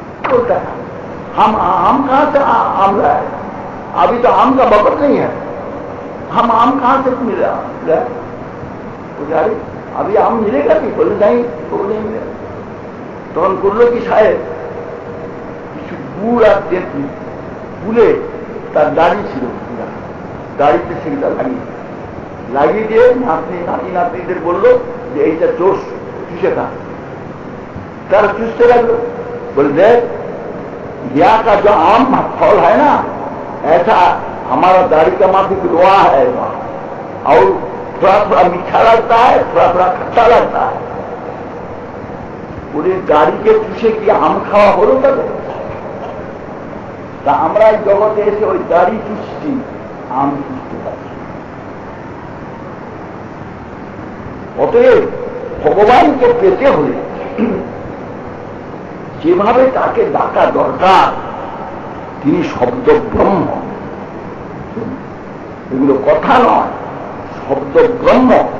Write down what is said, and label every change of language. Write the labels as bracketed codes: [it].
[hi] बोलता है हम आम कहाँ से आम लाए, अभी तो आम का बपत नहीं है, हम आम कहाँ से मिला लाए। अरे अभी आम मिलेगा नहीं, बोले नहीं, तो नहीं मिलेगा। तो हम [bn] করলো কি সাহেব, কিছু গুড় আর তেঁতুল গুলে তার দাড়ি ছিল, দাড়িতে সেটা লাগিয়ে দিয়ে নাতি নাতনিদের বললো যে এইটা চোষ চুষে খা। [hi] तारा चूसते लगो, बोले देख यहाँ का जो आम फल है ना, ऐसा हमारा दाढ़ी का माफिक रोआ है, और थोड़ा थोड़ा मीठा लगता है, थोड़ा थोड़ा खट्टा लगता है। पूरे दाढ़ी के चूसे की आम खावा हो तब [bn] তা আমরা এই জগতে এসে ওই দাড়ি চুষছি, আম চুষতে পারছি। অতএব ভগবানকে পেতে হলে যেভাবে তাকে ডাকা দরকার, তিনি শব্দ ব্রহ্ম, এগুলো কথা নয়, শব্দ ব্রহ্ম।